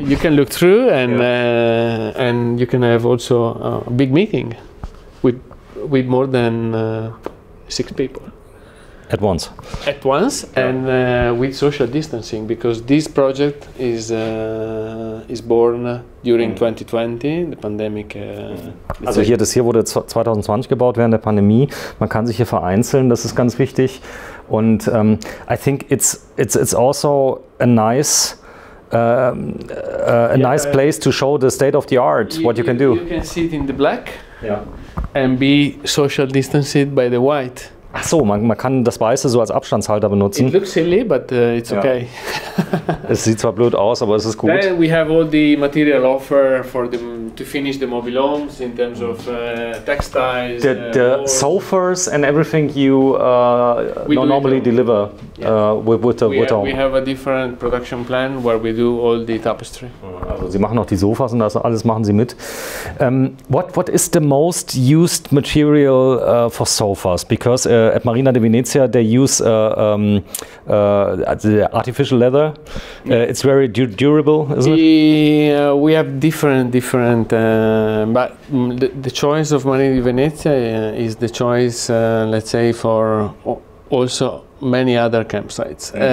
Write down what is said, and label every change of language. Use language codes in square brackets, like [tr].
[en] You can look through, and you can have also a big meeting with more than 6 people. At once. At once, and with social distancing, because this project is born during 2020, the pandemic. [de] Also das hier wurde 2020 gebaut während der Pandemie. Man kann sich hier vereinzeln, das ist ganz wichtig. [en] Und I think it's also a nice nice place to show the state of the art, what you can do. You can sit in the black, and be social distanced by the white. [de] Ach so, man kann das Weiße so als Abstandshalter benutzen. [en] It looks silly, but it's okay. [de] Es sieht zwar blöd aus, aber es ist gut. [en] Then we have all the material offer for to finish the mobilhomes in terms of textiles. The sofas and everything you normally deliver with the home. We have a different production plan where we do all the tapestry. [de] Also sie machen auch die Sofas und das alles machen sie mit. [en] What is the most used material for sofas? Because at Marina di Venezia they use artificial leather. It's very durable, isn't it? We have different, but the choice of Marina di Venezia is the choice, let's say, for also many other campsites.